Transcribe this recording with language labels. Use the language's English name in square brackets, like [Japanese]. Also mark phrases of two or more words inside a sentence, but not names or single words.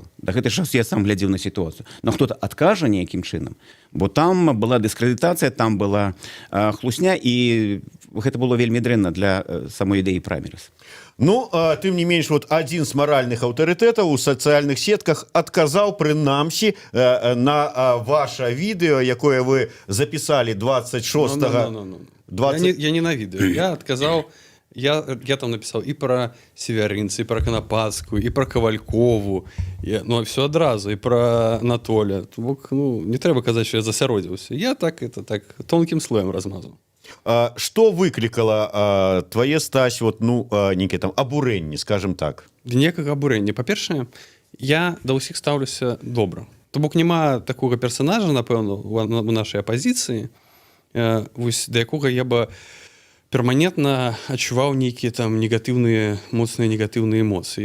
[Belarusian] Да гэты час я сам глядзеў на сітуацыю. Но хто-то адкажа nejakім чынам, бо там была дыскрэдытацыя, там была хлусня, і гэта было вельмі дрэнна для самой ідэі праймерис. Ну, тым не менш, вот адзін з маральных аўтарытэтаў у сацыяльных сетках адказаў прынамсі на ваше відэо, якое вы запісалі 26-го. Я не на відэо. Я адказаў, [Russian] я там написал и про Северинца, и про Конопадскую, и про Ковалькову, ну, все одразу, и про Анатолия. Ну, не треба казать, что я засяродзіўся. Я так тонким слоем размазал. Что выклікала твое, Стась, вот, ну, некие там абурэнні, скажем так? [Belarusian] Ніякага абурэння. Па-першае, я да ўсіх стаўлюся добра. То бок няма такога персонажа, напэўна, у нашай апазіцыі, вось да якога я бы перманентна адчуваў нейкія там негатыўныя, моцныя негатыўныя эмоцыі.